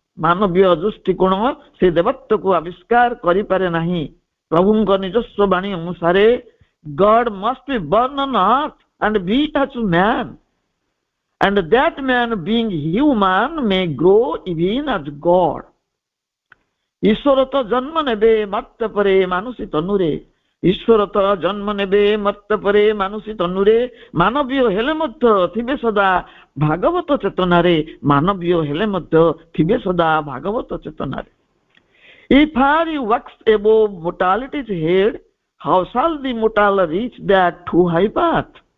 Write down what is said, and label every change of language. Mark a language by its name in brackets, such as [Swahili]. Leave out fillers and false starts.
[Odia] ମାନବୀୟ ଦୃଷ୍ଟିକୋଣ ସେ ଦେବତ୍ୱକୁ ଆବିଷ୍କାର କରିପାରେ ନାହିଁ। ପ୍ରଭୁଙ୍କ ନିଜସ୍ୱ ବାଣୀ ଅନୁସାରେ [English] God must be born on earth and be as man, and that man being human may grow even as God. [Odia] ଈଶ୍ୱର ତ ଜନ୍ମ ନେବେ ମର୍ତ୍ତ୍ୟ ପରେ ମାନୁଷୀ ତନୁରେ, ଈଶ୍ୱର ତ ଜନ୍ମ ନେବେ ମର୍ତ୍ତ୍ୟ ପରେ ମାନୁଷୀ ତନୁରେ, ମାନବୀୟ ହେଲେ ମଧ୍ୟ ଥିବେ ସଦା ଭାଗବତ ଚେତନାରେ, ମାନବୀୟ ହେଲେ ମଧ୍ୟ ଥିବେ ସଦା ଭାଗବତ ଚେତନାରେ। [English] If he walks above mortality's head, how shall the mortal reach that too high path?